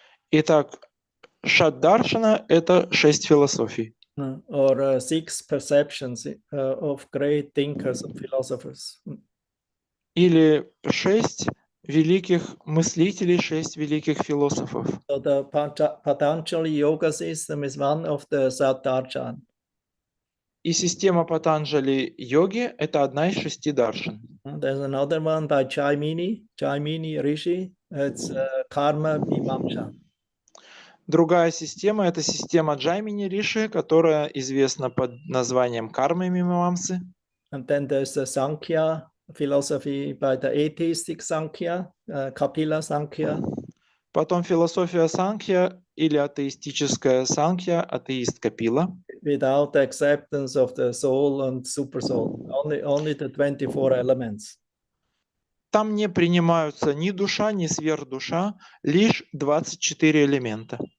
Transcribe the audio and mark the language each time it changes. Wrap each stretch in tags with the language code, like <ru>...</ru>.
<ru>Итак, Шат-даршана — это 6 философий.</ru> <en>Or 6 perceptions of great thinkers and philosophers.</en> <ru>Или 6 великих мыслителей, 6 великих философов.</ru> <en>So the Patanjali yoga system is one of the Sat Darshan.</en> <ru>И система Патанджали йоги — это одна из 6 даршан.</ru> <en>There's another one by Jaimini Rishi. It's Karma Mimamsa.</en> <ru>Другая система — это система Джаймини Риши, которая известна под названием Кармы Мимамсы.</ru> <en>And then there's the Sankhya philosophy by the atheistic Sankhya, Kapila Sankhya.</en> <ru>Потом философия Санkhya или атеистическая Санkhya, атеист Капила.</ru> <en>Without the acceptance of the soul and super soul, only the 24 elements.</en> <ru>Там не принимаются ни душа, ни сверхдуша, лишь 24 элемента.</ru>